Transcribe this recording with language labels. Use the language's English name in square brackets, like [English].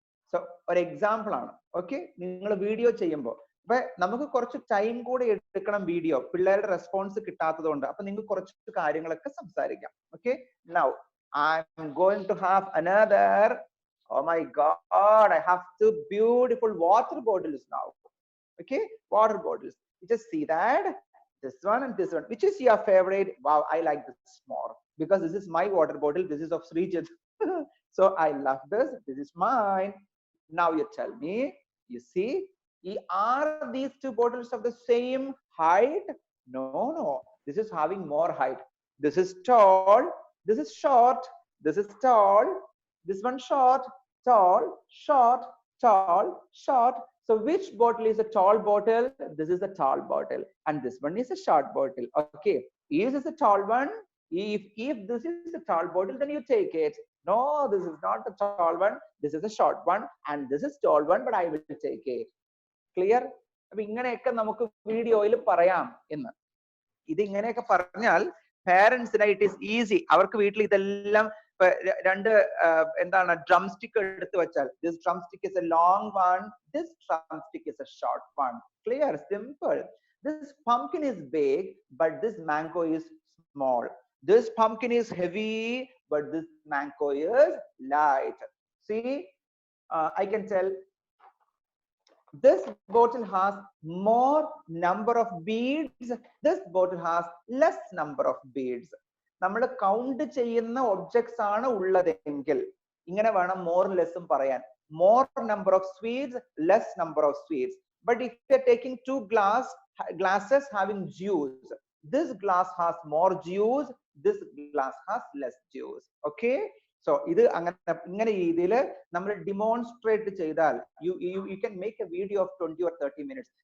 [Malayalam] So ഒരു example ആണ്. Okay, നിങ്ങൾ വീഡിയോ ചെയ്യുമ്പോൾ അപ്പൊ നമുക്ക് കുറച്ച് ടൈം കൂടെ എടുക്കണം വീഡിയോ, പിള്ളേരുടെ റെസ്പോൺസ് കിട്ടാത്തത് കൊണ്ട്. അപ്പൊ നിങ്ങൾക്ക് കുറച്ച് കാര്യങ്ങളൊക്കെ സംസാരിക്കാം. [English] Okay, now I'm going to have another. Oh my God, I have two beautiful water bottles now. Okay, water bottles. You just see that this one and this one. Which is your favorite? Wow, I like this more because this is my water bottle. This is of Srijit. So I love this. This is mine. Now you tell me. You see, are these two bottles of the same height? No. This is having more height. This is tall. This is short, this is tall, this one short, tall, short, tall, short. So which bottle is a tall bottle? This is a tall bottle, and this one is a short bottle. Okay, if this is a tall one, if this is a tall bottle, then you take it. No, this is not a tall one. This is a short one, and this is tall one, but I will take it. Clear? [Malayalam] അപ്പൊ ഇങ്ങനെയൊക്കെ നമുക്ക് വീഡിയോയിൽ പറയാം എന്ന്. ഇത് ഇങ്ങനെയൊക്കെ പറഞ്ഞാൽ പാരന്റ്സിന് [English] It is easy. [Malayalam] അവർക്ക് വീട്ടിൽ ഇതെല്ലാം രണ്ട് എന്താണ് ഡ്രം സ്റ്റിക്ക് എടുത്ത് വെച്ചാൽ [English] This drum stick is a long one, this drum stick is a short one. Clear? Simple. This pumpkin is big, but this mango is small. This pumpkin is heavy, but this mango is light. See, I can tell this bottle has more number of beads, this bottle has less number of beads. [Malayalam] നമ്മൾ count ചെയ്യുന്ന objects ആണ് ഉള്ളതെങ്കിൽ ഇങ്ങനെ വേണം [English] more less [Malayalam] പറയാൻ. [English] More number of sweets, less number of sweets. But if you are taking two glasses having juice, this glass has more juice, this glass has less juice. Okay, so [Malayalam] ഇത് ഇങ്ങനെ രീതിയിൽ നമ്മൾ demonstrate ചെയ്താൽ [English] you can make a video of 20 or 30 minutes.